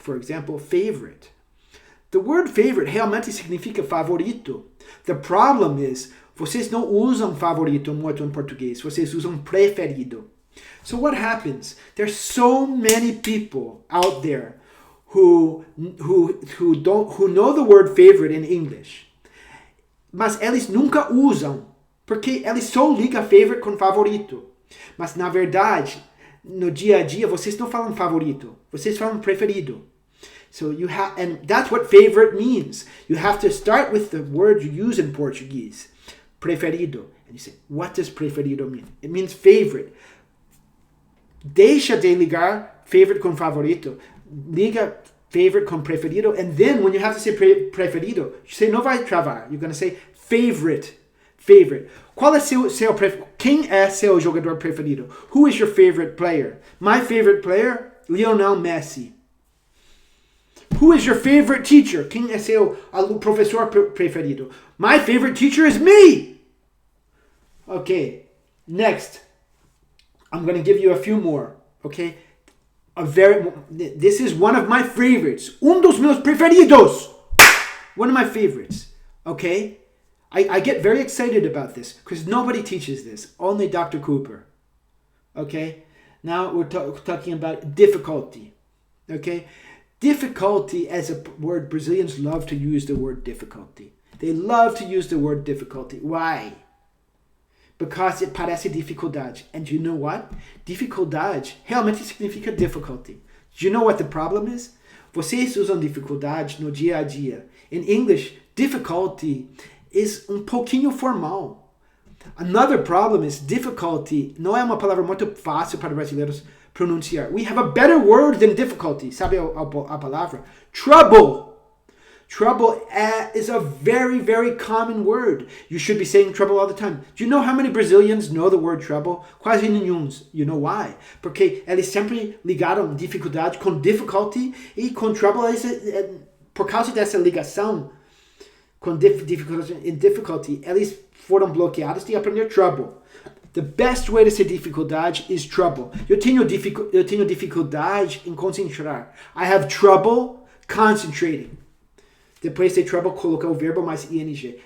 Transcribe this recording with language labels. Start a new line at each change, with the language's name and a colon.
English: For example, favorite. The word favorite
Portuguese: realmente significa favorito.
English: The problem is,
Portuguese: vocês não usam favorito muito em português. Vocês usam preferido.
English: So what happens? There's so many people out there who know the word favorite in English.
Portuguese: Mas eles nunca usam, porque eles só ligam favorite com favorito. Mas na verdade, no dia a dia, vocês não falam favorito, vocês falam preferido.
English: So and that's what favorite means. You have to start with the word you use in Portuguese, preferido. And you say, what does preferido mean? It means favorite.
Portuguese: Deixa de ligar favorite com favorito. Liga favorite com preferido.
English: And then when you have to say preferido, you say,
Portuguese: não vai travar.
English: You're going to say favorite.
Portuguese: Favorite. Qual é seu preferido? Quem é seu jogador preferido?
English: Who is your favorite player? My favorite player? Lionel Messi. Who is your favorite teacher?
Portuguese: Quem é seu professor preferido?
English: My favorite teacher is me. Okay. Next. I'm going to give you a few more. Okay. This is one of my favorites.
Portuguese: Dos meus preferidos.
English: One of my favorites. Okay. I get very excited about this because nobody teaches this. Only Dr. Cooper. Okay. Now we're talking about difficulty. Okay. Difficulty as a word. Brazilians love to use the word difficulty. They love to use the word difficulty. Why? Because it parece dificuldade. And you know what?
Portuguese: Dificuldade realmente significa difficulty.
English: Do you know what the problem is?
Portuguese: Vocês usam dificuldade no dia a dia.
English: In English, difficulty is pouquinho formal.
Portuguese: Another problem is difficulty não é uma palavra muito fácil para brasileiros pronunciar.
English: We have a better word than difficulty.
Portuguese: Sabe a palavra?
English: Trouble. Trouble is a very, very common word. You should be saying trouble all the time. Do you know how many Brazilians know the word trouble?
Portuguese: Quase nenhum.
English: You know why?
Portuguese: Porque eles sempre ligaram dificuldade com difficulty e com trouble. Por causa dessa ligação com difficulty, eles foram bloqueados de aprender trouble.
English: The best way to say dificuldade is trouble.
Portuguese: Eu tenho dificuldade em concentrar.
English: I have trouble concentrating.
Portuguese: Depois de trouble, colocar o verbo mais ing.